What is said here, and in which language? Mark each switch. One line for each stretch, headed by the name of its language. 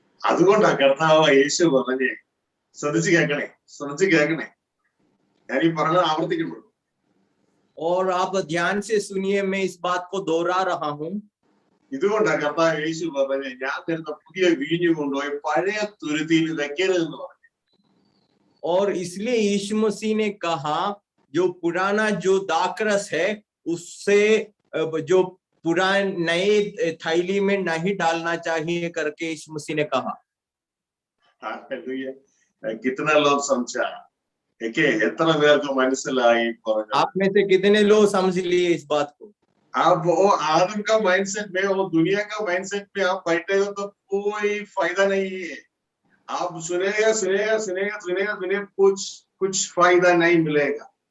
Malayalam: അതുകൊണ്ടാണ് കർത്താവ് യേശു പറഞ്ഞേ, ശ്രദ്ധിച്ച് കേൾക്കണേ, ഞാൻ ഈ പറഞ്ഞത് ആവർത്തിക്കുന്നുള്ളൂ.
Hindi: और आप ध्यान से सुनिए, मैं इस बात को दोहरा रहा हूं.
Malayalam: ഇതുകൊണ്ടാണ് കർത്താവ് യേശു പറഞ്ഞേ, ഞാൻ തരുന്ന പുതിയ വീഞ്ഞു കൊണ്ടുപോയി പഴയ തുരുത്തിയിൽ വെക്കരുതെന്ന് പറഞ്ഞു.
Hindi: और इसलिए यीशु मसीह ने कहा जो पुराना जो दाखरस है उससे जो पुराने नए थैली में नहीं डालना चाहिए करके यीशु मसीह ने कहा. कितना लोग समझा,
Malayalam: എത്ര പേർക്ക് മനസ്സിലായി പറഞ്ഞു?
Hindi: आप में से कितने लोग समझ लिए इस बात को? आप वो आदम का माइंडसेट में, वो दुनिया का माइंडसेट में आप बैठेगा तो कोई फायदा नहीं है. आप सुनेगा, कुछ फायदा नहीं मिलेगा.